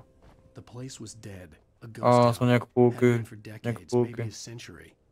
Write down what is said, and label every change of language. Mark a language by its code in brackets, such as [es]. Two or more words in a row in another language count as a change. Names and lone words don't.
[en] The place was dead. A A ghost [sk] som [en] town. [sk] nejak v polke, [en] Had been for decades, maybe a century.